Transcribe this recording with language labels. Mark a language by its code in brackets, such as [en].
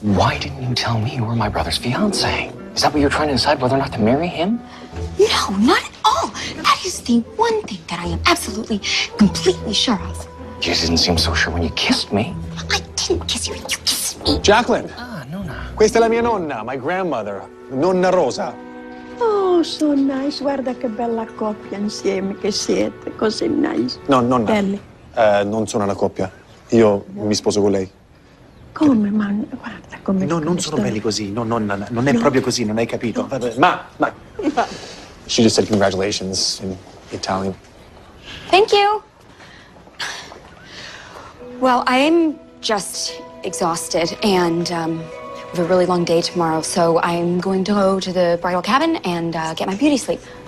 [en] Why didn't you tell me you were my brother's fiance? Is that what you're trying to decide, whether or not to marry him? No, not at all. That is the one thing that I am absolutely, completely sure of. You didn't seem so sure when you kissed me. I didn't kiss you. You kissed me. Jacqueline, [it] Nonna. questa è la mia nonna, [en] my grandmother, [it] Nonna Rosa. [en] Oh, so nice. [it] Guarda che bella coppia insieme che siete. Così nice. No, nonna. Belli. Non sono una coppia. Io mi sposo con lei. Come, ma guarda come... No, non sono belli così. No, nonna, non è proprio così, non hai capito. Ma. [en] She just said congratulations in Italian. Thank you. Well, I'm just exhausted, and we have a really long day tomorrow, so I'm going to go to the bridal cabin and get my beauty sleep.